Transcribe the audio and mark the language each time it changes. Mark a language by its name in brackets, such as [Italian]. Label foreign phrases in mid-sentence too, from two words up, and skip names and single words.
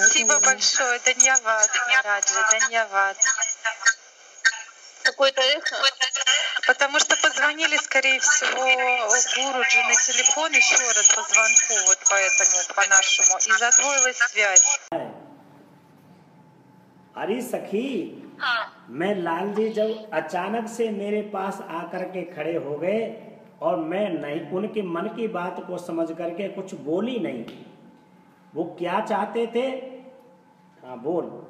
[Russian] Спасибо большое, Даньяват, Махараджи, Даньяват. Какое-то эхо? Потому что позвонили, скорее всего, Гуруджи на телефон еще раз по звонку, вот поэтому, по-нашему, и задвоилась связь. [Hindi] अरे सखी, मैं लाल जी जब अचानक से मेरे पास आकर के खड़े हो गए और मैं नहीं उनके मन की बात को समझ करके कुछ बोली नहीं, वो क्या चाहते थे? हाँ बोल।